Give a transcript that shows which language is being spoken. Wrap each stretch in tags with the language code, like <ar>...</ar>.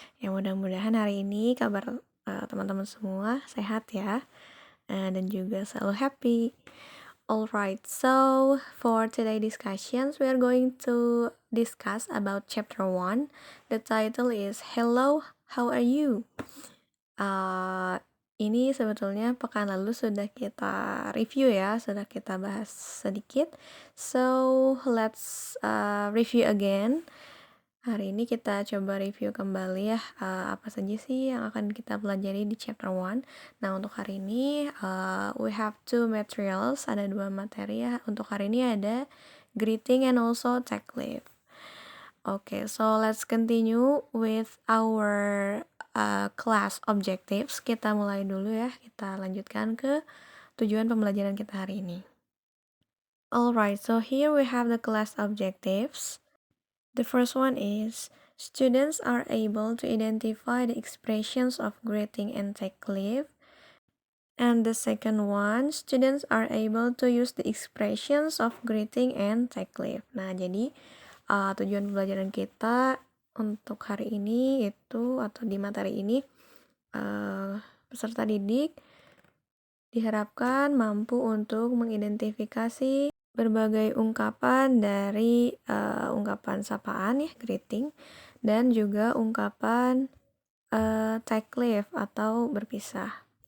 <id>Ya mudah-mudahan hari ini kabar teman-teman semua sehat ya, dan juga selalu happy.</id> <en>Alright, so for today discussions, we are going to discuss about chapter 1. The title is Hello, how are you?</en> <id>Ini sebetulnya pekan lalu sudah kita review ya, sudah kita bahas sedikit.</id> <en>So, let's review again.</en> <id>Hari ini kita coba review kembali ya, apa saja sih yang akan kita pelajari di chapter 1. Nah, untuk hari ini</id> <en>we have two materials,</en> <id>ada dua materi ya. Untuk hari ini ada</id> <en>greeting and also take leave. Okay, so let's continue with our class objectives.</en> <id>Kita mulai dulu ya, kita lanjutkan ke tujuan pembelajaran kita hari ini.</id> <en>Alright, so here we have the class objectives. The first one is, students are able to identify the expressions of greeting and take leave. And the second one, students are able to use the expressions of greeting and take leave.</en> <id>Nah, jadi tujuan pembelajaran kita untuk hari ini itu atau di materi ini peserta didik diharapkan mampu untuk mengidentifikasi berbagai ungkapan dari ungkapan sapaan ya, greeting, dan juga ungkapan take leave atau berpisah.</id>